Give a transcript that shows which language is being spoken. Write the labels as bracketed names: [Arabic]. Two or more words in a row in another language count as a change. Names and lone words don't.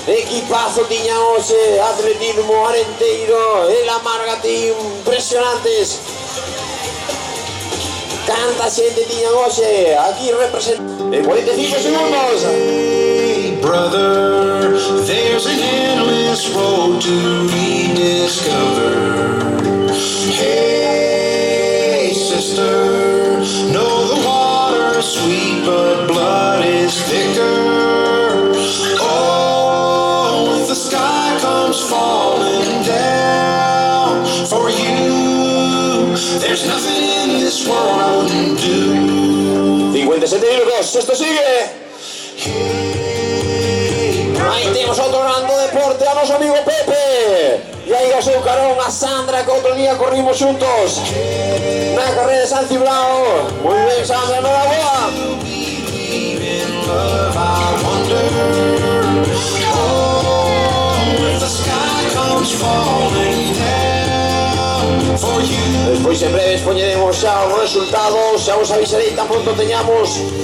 [Galician] equipazo tiña hoxe, atletismo, Arenteiro, el Amarga Team, impresionantes. Canta xente tiña hoxe, aquí representa. En 45 segundos. [English] Hey, brother, there's an endless road to rediscover. Hey, sister, know the water's sweet, but blood is thicker. Oh, if the sky comes falling down for you, there's nothing in this world I wouldn't do. [Galician] 57 minutos, esto sigue. Aí temos outro grande deporte a noso amigo Pepe. E aí o seu carón a Sandra, que outro día corrimos xuntos na carreira de San Cibrao. Moi ben, Sandra, enhoraboa. Despois en breves poñeremos xa os resultados, xa os avisarei tan pronto teñamos.